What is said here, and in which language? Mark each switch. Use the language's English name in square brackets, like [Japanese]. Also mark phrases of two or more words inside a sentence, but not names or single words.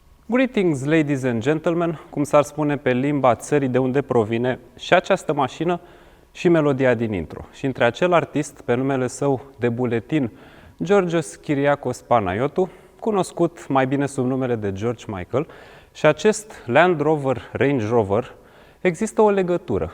[English] Greetings, ladies and gentlemen, [Romanian] cum s-ar spune pe limba țării de unde provine și această mașină și melodia din intro. Și între acel artist, pe numele său de buletin, Georgios Kyriakos Panayotou, cunoscut mai bine sub numele de George Michael, și acest Land Rover Range Rover, există o legătură.